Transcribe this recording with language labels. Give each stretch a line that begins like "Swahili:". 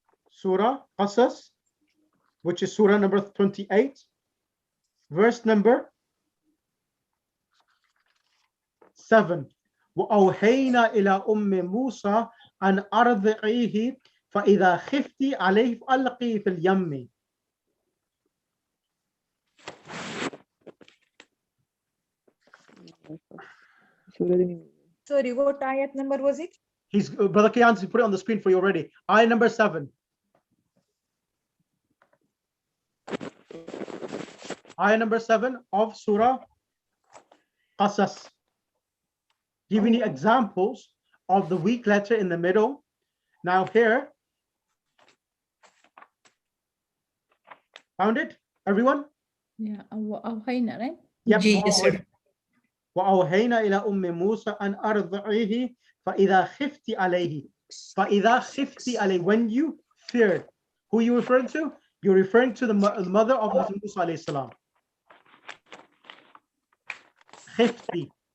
English: Surah Qasas, which is Surah number 28, verse number 7.
Arabic: وأوحينا إلى أم موسى أن أرضعيه فإذا خفتي عليه فألقيه في اليم.
English: Sorry, what ayat number was it? Brother Kiyan, he put it on the screen for you already. Ayat number 7. Ayat number 7 of Surah Qasas. Giving you examples of the weak letter in the middle. Now here, found it, everyone? Yeah, Awhayna, right? Yep. Yes, sir.
Arabic: وأوحينا إلى أم موسى أن أرضعيه فإذا خفت عليه. فإذا خفت عليه.
English: When you feared. Who are you referring to? You're referring to the mother of Musa alayhi salam.
Arabic: Khifti.